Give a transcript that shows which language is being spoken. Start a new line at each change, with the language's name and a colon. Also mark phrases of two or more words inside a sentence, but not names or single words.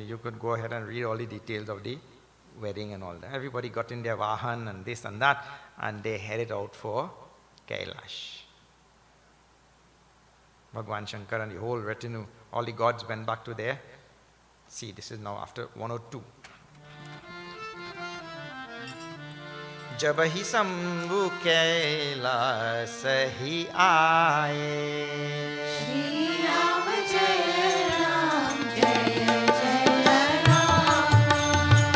English: You could go ahead and read all the details of the wedding and all that. Everybody got in their vahan and this and that, and they headed out for Kailash. Bhagwan Shankar and the whole retinue, all the gods went back to their. See, this is now after 102.
Hindi: जब ही शंभु कैलाश ही आए श्री राम जय जय राम